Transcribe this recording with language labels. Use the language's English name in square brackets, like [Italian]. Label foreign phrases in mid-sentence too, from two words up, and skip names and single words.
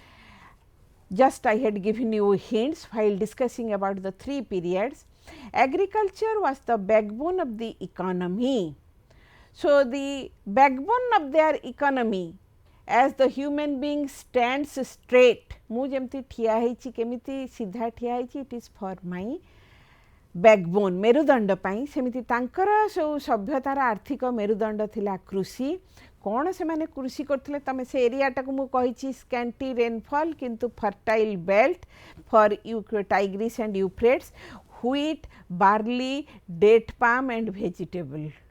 [English] Just I had given you hints while discussing about the 3 periods. Agriculture was the backbone of the economy. So, the backbone of their economy as the human being stands straight, [Odia] ମୁଁ ଯେମିତି ଠିଆ ହେଇଛି କେମିତି ସିଧା ଠିଆ ହେଇଛି, [English] it is for my backbone, [Odia] मेरुदंड ପାଇଁ, ସେମିତି ତାଙ୍କର ସବୁ ସଭ୍ୟତାର ଆର୍ଥିକ ମେରୁଦଣ୍ଡ ଥିଲା କୃଷି। କ'ଣ ସେମାନେ କୃଷି କରୁଥିଲେ, ତମେ ସେ ଏରିଆଟାକୁ ମୁଁ କହିଛି [English] scanty rainfall [Odia] କିନ୍ତୁ [English] fertile belt for Tigris and Euphrates, wheat, barley, date palm and vegetable.